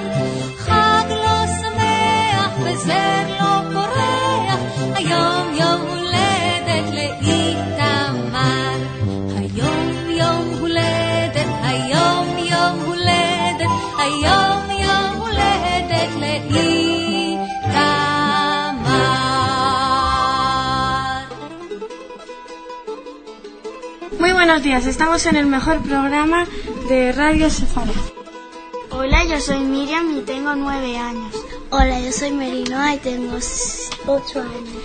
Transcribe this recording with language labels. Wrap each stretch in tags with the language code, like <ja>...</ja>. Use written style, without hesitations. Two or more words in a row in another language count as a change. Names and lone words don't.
<he>חג לא שמח וזר לא פורח, היום יום הולדת לאיתמר. היום יום הולדת, היום יום הולדת, היום יום הולדת לאיתמר.</he> <es>Muy buenos días, estamos en el mejor programa de Radio Sefarad. Hola, yo soy Miriam y tengo 9 años. Hola, yo soy Merinoa y tengo 8 años.</es>